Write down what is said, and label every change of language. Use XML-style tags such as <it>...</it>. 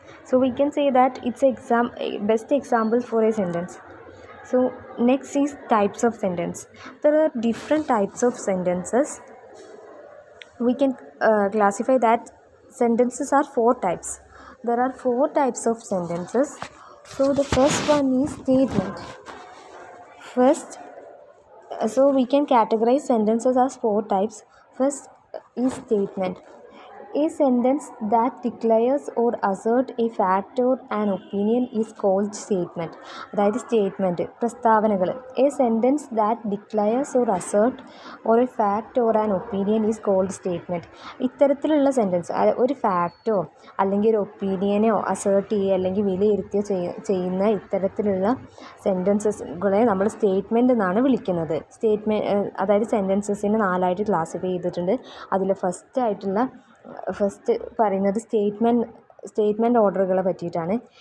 <en>So we can say that it's best example for a sentence. So next is types of sentence. There are different types of sentences. We can classify that sentences are 4 types. There are 4 types of sentences. So the first one is statement. So we can categorize sentences as 4 types. First is statement. A sentence that declares or assert a fact or an opinion is called statement.</en> <ml>അതായത് statement, പ്രസ്താവനകൾ.</ml> <en>A sentence that declares or assert or a fact or an opinion is called statement.</en> <ml>ഇത്തരത്തിലുള്ള sentence ഒരു facto അല്ലെങ്കിൽ ഒരു ഒപ്പീനിയനോ assert ചെയ്യുക അല്ലെങ്കിൽ വിലയിരുത്തുകയോ ചെയ്യുന്ന ഇത്തരത്തിലുള്ള സെൻറ്റൻസസുകളെ നമ്മൾ സ്റ്റേറ്റ്മെൻറ്റ് എന്നാണ് വിളിക്കുന്നത്. അതായത് സെൻറ്റൻസസിനെ 4ആയിട്ട് ക്ലാസിഫൈ ചെയ്തിട്ടുണ്ട്. അതിൽ ഫസ്റ്റ് പറയുന്നത് സ്റ്റേറ്റ്മെൻറ്റ് ഓർഡറുകളെ പറ്റിയിട്ടാണ്.</ml>